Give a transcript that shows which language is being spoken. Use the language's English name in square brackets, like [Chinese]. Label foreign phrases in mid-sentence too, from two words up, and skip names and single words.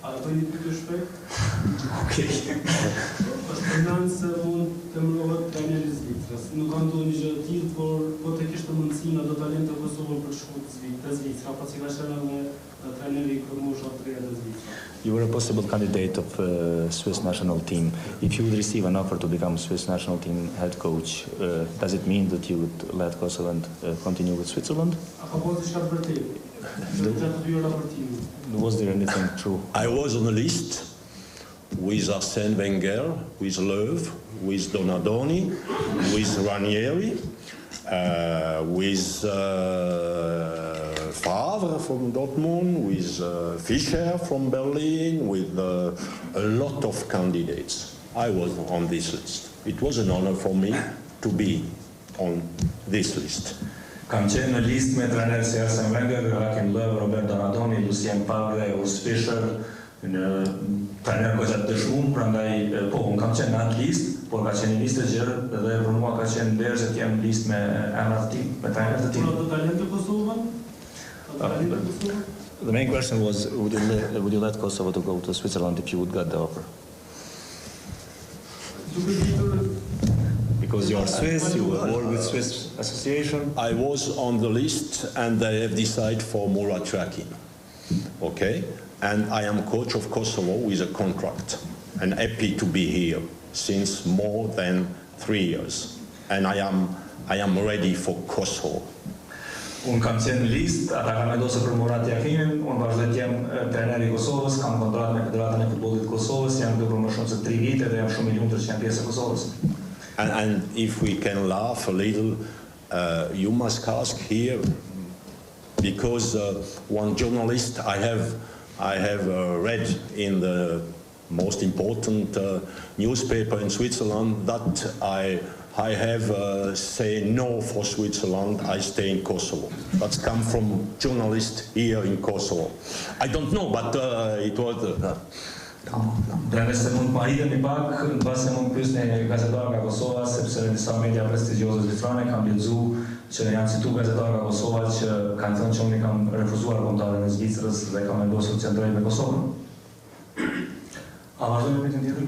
[Albanian] A të një pyetje shpejt? Okej. Është përmend se mund të emërohet trajneri i Zvicrës. Nuk ka ndonjë një gjë të tillë, por po të kishte mundësinë ato talente Kosovën për të shkuar te Zvicra, pasi ka qenë edhe trajneri i moshës së 3 të Zvicrës. [English] You were a possible candidate of Swiss national team. If you would receive an offer to become Swiss national team head coach, does it mean that you would let Kosovo and continue with Switzerland? [Albanian] A ka pasur diçka të vërtetë? [English] Was there anything true? I was on the list with Arsène Wenger, with Löw, with Donadoni, with Ranieri, with Favre from Dortmund, with Fischer from Berlin, with a lot of candidates. I was on this list. It was an honor for me to be on this list. [Albanian] Kam qenë në listë me trajnerë si Arsène Wenger, Joachim Löw, Robert Donadoni, Lucien Favre, Urs Fischer, në trajnerë goxha të dëshmuar, prandaj po unë kam qenë në atë listë, por ka qenë një listë e gjerë dhe për mua ka qenë vlerë që të jem në listë me emra të tim, me trajnerë të tim. Por ato talente Kosovën? [English] The main question was, would you let Kosovo to go to Switzerland if you would get the offer? Because you are Swiss, you will work with Swiss Association. I was on the list and they have decided for Murat Yakin. Okay? And I am coach of Kosovo with a contract and happy to be here since more than 3 years. And I am ready for Kosovo. [Albanian] Unë kam qenë në listë, ata kam vendosur për Murat Yakinin, unë vazhdoj të jem trajneri i Kosovës, kam kontratë me Federatën e Futbollit të Kosovës, jam këtu për më shumë se 3 vite dhe jam shumë i lumtur që jam pjesë e Kosovës. [English] And if we can laugh a little, you must ask here, because one journalist I have read in the most important newspaper in Switzerland that I have say no for Switzerland, I stay in Kosovo. That's come from journalist here in Kosovo. I don't know, but it was... [Albanian] Dhe nëse mund ma hidhen një pak, në base mund pyesni gazetar nga Kosova, sepse disa media prestigjioze zvicrane kam lexuar që janë citu gazetar nga Kosova që kanë thënë që unë kam refuzuar kontratin e Zvicrës dhe kam vendosur të qëndroj me Kosovën. A vazhdojmë me pyetjen tjetër?